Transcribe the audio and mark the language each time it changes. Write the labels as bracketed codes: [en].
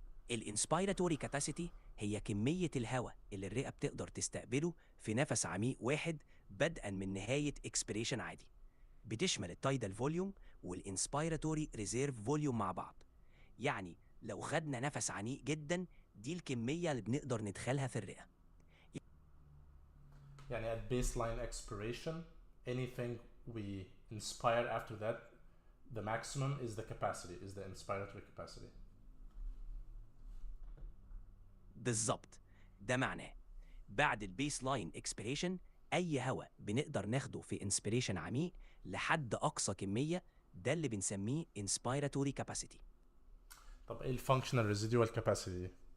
[ar] الانسبيراتوري كاباسيتي هي كمية الهواء اللي الرئة بتقدر تستقبله في نفس عميق واحد بدءا من نهاية اكسبيريشن عادي. بتشمل التايدال فوليوم والانسبيراتوري ريزيرف فوليوم مع بعض، يعني لو خدنا نفس عميق جدا دي الكمية اللي بنقدر ندخلها في الرئة. [en] يعني at baseline expiration anything we inspire after that the maximum is the capacity, is the inspiratory capacity. [ar] بالظبط، ده معناه بعد البيس لاين اكسبيريشن اي هواء بنقدر ناخده في انسبيريشن عميق لحد اقصى كميه، ده اللي بنسميه انسبيراتوري كاباسيتي. طب ايه الفانكشنال ريزيدوال كاباسيتي؟